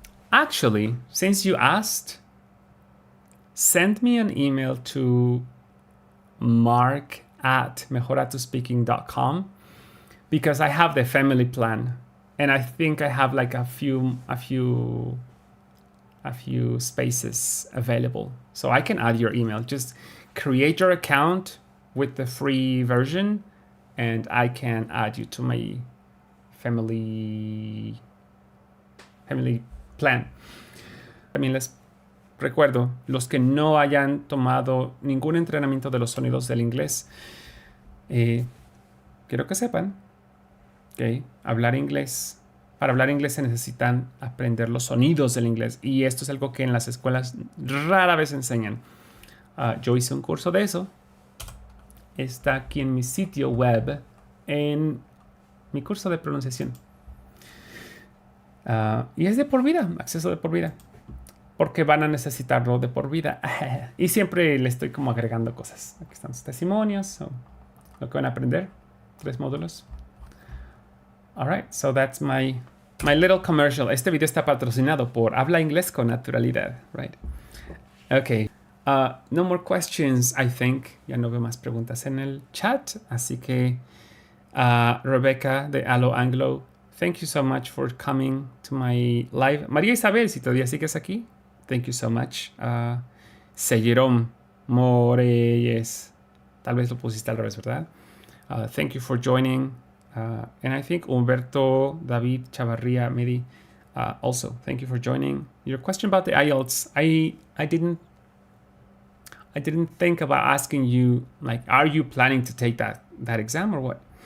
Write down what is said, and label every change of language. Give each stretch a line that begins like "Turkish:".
English: Actually, since you asked, send me an email to mark@mejorratospeaking.com, because I have the family plan, and I think I have like a few spaces available, so I can add your email. Just create your account with the free version, and I can add you to my family plan.
Spanish: También les recuerdo, los que no hayan tomado ningún entrenamiento de los sonidos del inglés, quiero que sepan que para hablar inglés se necesitan aprender los sonidos del inglés, y esto es algo que en las escuelas rara vez enseñan. Yo hice un curso de eso. Está aquí en mi sitio web, en mi curso de pronunciación. Y es de por vida, acceso de por vida, porque van a necesitarlo de por vida. Y siempre le estoy como agregando cosas. Aquí están los testimonios, lo que van a aprender, 3 módulos.
English: Alright, so that's my little commercial.
Spanish: Este video está patrocinado por Habla Inglés con Naturalidad,
English: right? Okay. No more questions, I think.
Spanish: Ya no veo más preguntas en el chat, así que Rebecca de Allo Anglo,
English: thank you so much for coming to my live.
Spanish: María Isabel, si todavía sigues aquí,
English: thank you so much.
Spanish: Sellerom Moreyes, tal vez lo pusiste al revés, ¿verdad?
English: Thank you for joining. And I think Humberto David Chavarria Medi, also thank you for joining. Your question about the IELTS, I didn't think about asking you, like, are you planning to take that exam or what?